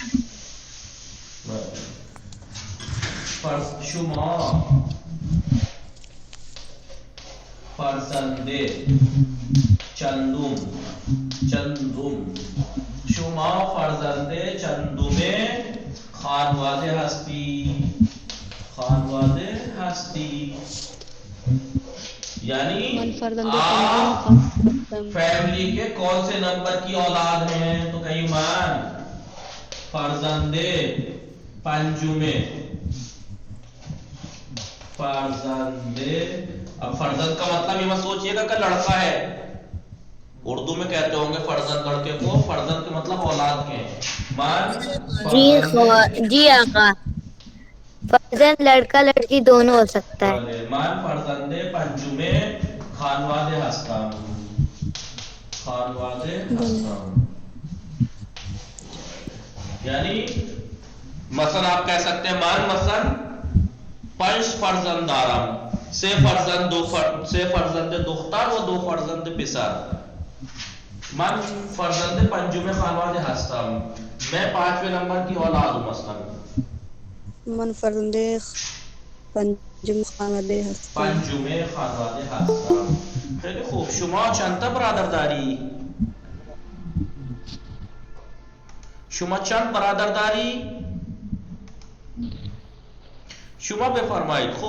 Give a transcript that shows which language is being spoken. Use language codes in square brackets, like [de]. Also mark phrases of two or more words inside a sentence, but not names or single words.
[fa] شما فرزند چندم شما فرزند چندم خانواده هستی یعنی من فرزند [ur] آپ [fa] پنجم [ur] فیملی کے کون سے نمبر کی اولاد ہیں؟ تو کہیں [fa] مان فرزند پنجم فرزند. [ur] اب فرزند کا مطلب یہ مت سوچئے گا کہ لڑکا ہے. اردو میں کہتے ہوں گے فرزند لڑکے کو، فرزند کے مطلب اولاد کے ہیں. مان جی آقا، فرزند لڑکا لڑکی دونوں ہو سکتا ہے. [fa] مان فرزند پنجم خانواده هستم. [ur] یعنی مثلا آپ کہہ سکتے ہیں [fa] مان مثلا 5 فرزند دارم، 3 فرزند دختر و 2 فرزند پسر. من فرزند پنجم خانواده هستم. [ur] میں 5ویں نمبر کی اولاد ہوں مثلا. [fa] من فرزند پنجم خانواده هستم. پنجم خانواده هستم. خیلی خوب. شما چند تا برادر داری؟ شما چند برادر داری؟ شما بفرمایید. خوب.